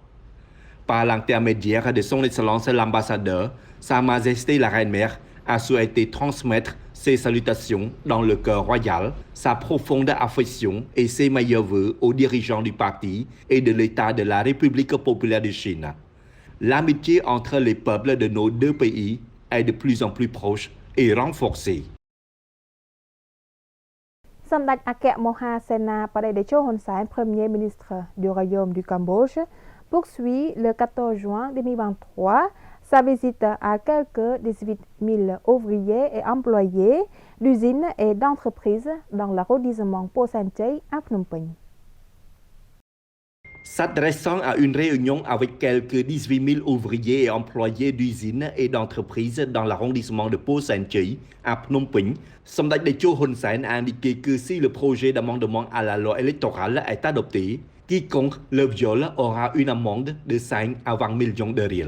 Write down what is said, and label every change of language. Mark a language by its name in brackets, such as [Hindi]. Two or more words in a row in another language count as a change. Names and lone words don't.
[French] Par l'intermédiaire de Son Excellence l'ambassadeur, Sa Majesté la Reine-Mère a souhaité transmettre ses salutations dans le cœur royal, sa profonde affection et ses meilleurs vœux aux dirigeants du parti et de l'État de la République populaire de Chine. L'amitié entre les peuples de nos deux pays est de plus en plus proche et renforcée. សម្ដេចអគ្គមហាសេនាបតីតេជោហ៊ុនសែន Premier ministre du Royaume du Cambodge, poursuit le 14 juin 2023 sa visite à quelques 18 000 ouvriers et employés d'usines et d'entreprises dans l'arrondissement Po San Chey à Phnom Penh. S'adressant à une réunion avec quelques 18 000 ouvriers et employés d'usines et d'entreprises dans l'arrondissement de Po San Chey à Phnom Penh, Son Excellence Hun Sen a indiqué que si le projet d'amendement à la loi électorale est adopté, quiconque le viole aura une amende de 5 à 20 millions de riels.